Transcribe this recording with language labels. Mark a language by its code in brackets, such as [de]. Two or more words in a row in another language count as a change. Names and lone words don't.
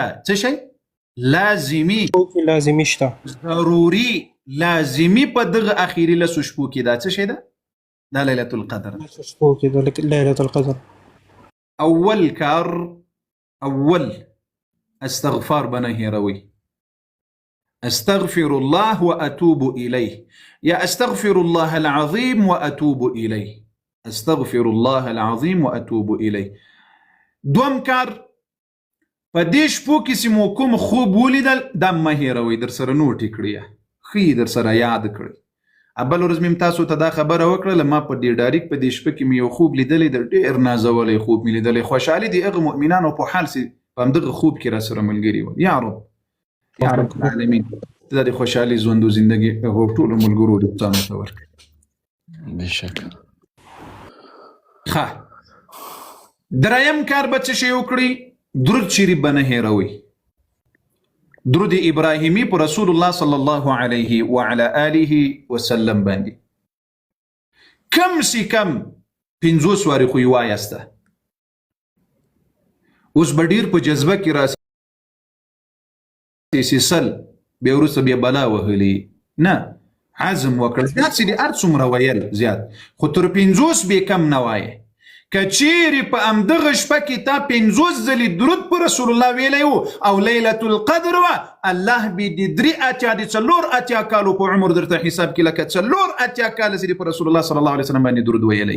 [ps] څه شی؟ لازمي، لازمي شته، ضروري، لازمي په دغه اخیری لسو شپو کې. دا څه شی ده؟ دا لیلة القدر. ليلة القدر اول کار، اول استغفار بنه هیروي. [ar] استغفر الله واتوب اليه، يا استغفر الله العظيم واتوب اليه، استغفر الله العظيم واتوب اليه. [ps] دوم کار په دې شپو کې چې مو کوم خوب ولیدل دا مه هیروئ، در سره نوټ کړئ، ښه در سره یاد کړئ. بل ورځ مې تاسو ته دا خبره وکړله، ما په دې ډاریک په دې شپه کې مې یو خوب لیدلی دی، ډېر نازولی خوب مې لیدلی. خوشحالي د هغه مؤمنانو په حال چې په همدغه خوب کې را سره ملګري ول. یا رب، یا رب العالمین، ته د خوشحالي ژوند او زندګي هغو ټولو ملګرو دوستانو ته ورکړي. بشك ښه دریم کار به څه شی وکړي درود شریف به نه هېروئ درود ابراهیمی په رسول الله [ar] صلی الله علیه وعلى آله وسلم [ps] باندې کم سی کم 50 وارې خو یې وایسته اوس به ډېر په جذبه کې راسي سل بیا وروسته بیا بلا وهلي نه عزم وکړه داسې دې هر څومره ویل زیات خو تر 50 به کم نه وایې که چیرې په همدغه شپه کې تا 50 ځلې درود په رسول الله ویلی و او لیلة القدر وه الله به د 3 کالو په عمر درته حساب کې لکه 4 کاله چې په رسول الله [ar] صلی الله علیه وسلم [ps] باندې درود ویلی